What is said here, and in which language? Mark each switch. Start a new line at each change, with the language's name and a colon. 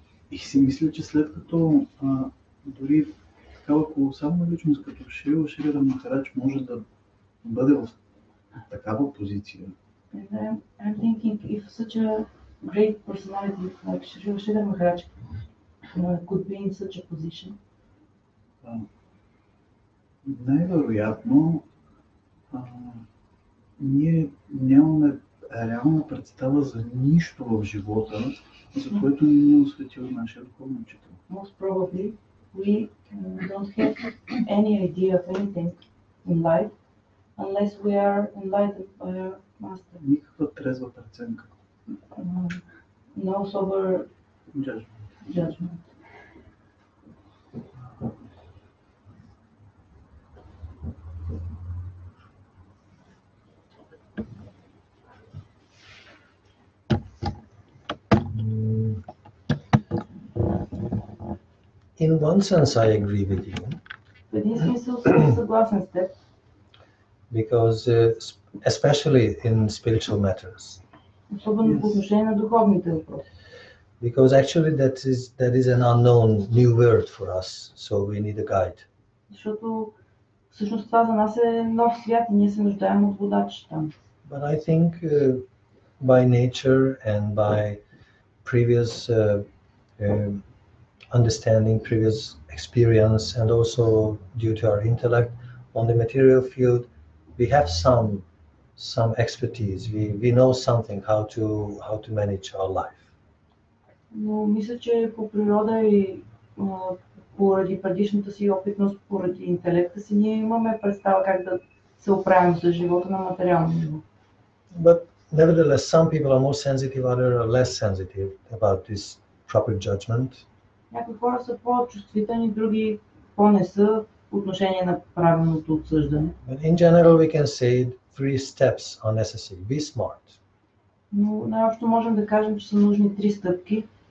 Bulgarian: И си мисля, че след като дори такава колосална личност като Шридера Махарадж може да бъде в такава позиция.
English: And I'm thinking if such a great personality like Шридера Махарадж could be in such a position.
Bulgarian: Най-вероятно ние нямаме реална представа за нищо в живота, за което ни е осветил нашия духовен учител.
English: Most probably we don't have any idea of anything in life unless we are enlightened by our master.
Bulgarian: Никаква трезва преценка.
English: No sober judgment. In one sense, I agree with you.
Bulgarian: В един смисъл съм съгласен с теб.
English: Because especially in spiritual matters.
Bulgarian: Особено по отношение на духовните въпроси.
English: Because actually that is an unknown new word for us, so we need a guide.
Bulgarian: Защото всъщност това за нас е нов свят и ние се нуждаем от водач там.
English: But I think by nature and by previous understanding, previous experience, and also due to our intellect on the material field, we have some expertise. We know something how to manage our life.
Bulgarian: Но мисля, че по природа и поради предишната си опитност, поради интелекта си, ние имаме представа как да се оправим с живота на материално ниво.
English: But nevertheless, some people are more sensitive, others are less sensitive about this proper judgment.
Bulgarian: Някои хора са по-чувствителни, други по-не са по отношение на правилното обсъждане.
English: But in general, we can say 3 steps are necessary. Be smart.
Bulgarian: Но най-общо можем да кажем, че са нужни 3 стъпки.